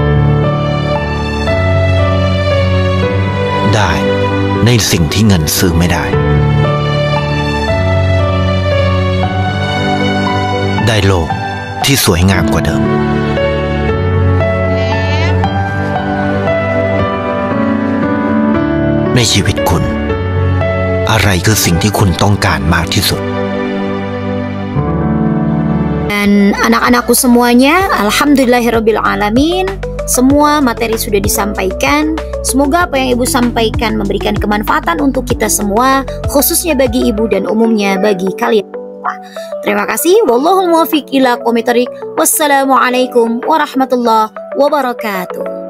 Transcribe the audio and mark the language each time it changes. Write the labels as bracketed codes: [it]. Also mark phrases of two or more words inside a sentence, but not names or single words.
[th] ได้ในสิ่งที่เงินซื้อไม่ได้ได้โลกที่สวยงามกว่าเดิมในชีวิตคุณอะไรคือสิ่งที่คุณต้องการมากที่สุด [id] Dan anak-anakku semuanya, [ar] الحمد لله رب العالمين, [id] semua materi sudah disampaikan. Semoga apa yang Ibu sampaikan memberikan kemanfaatan untuk kita semua, khususnya bagi Ibu dan umumnya bagi kalian. Terima kasih. [ar] والله الموفق إلى أقوم الطريق. والسلام عليكم ورحمة الله وبركاته.